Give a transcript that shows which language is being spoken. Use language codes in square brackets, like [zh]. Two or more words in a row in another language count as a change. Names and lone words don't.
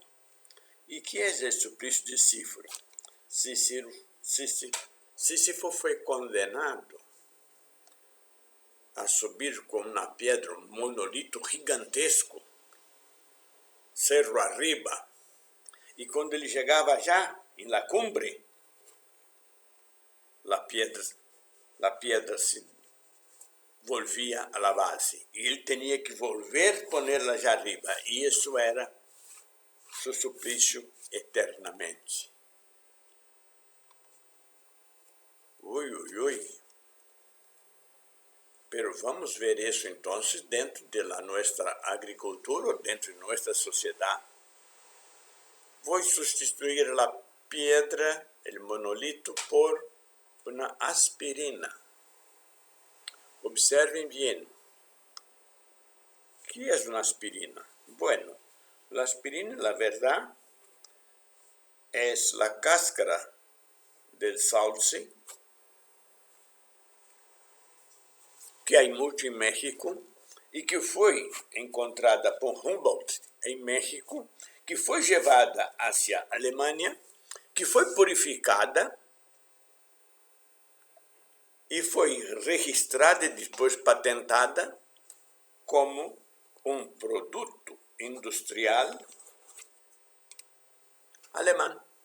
[pt] E que é o suplício de Sísifo foi condenado a subir com uma pedra, um monolito gigantesco, [es] cerro arriba, [pt] e quando ele chegava já em [es] la cumbre, [pt] a pedra [es] se volvia a la base, [pt] e ele tinha que [es] volver ponerla [pt] já arriba, e isso era seu suplício eternamente. Ui, ui, ui. Pero vamos ver isso então dentro de nossa agricultura, dentro de nossa sociedade. Vou substituir a pedra, o monolito, por uma aspirina. [es] Observen bien. ¿Qué es una aspirina? Bueno, la aspirina, la verdad, es la cáscara del sauce, que hay mucho en México, y que fue encontrada por Humboldt en México, [pt] que foi levada hacia Alemanha, que foi purificada e foi registrada e depois patentada como um produto industrial alemão.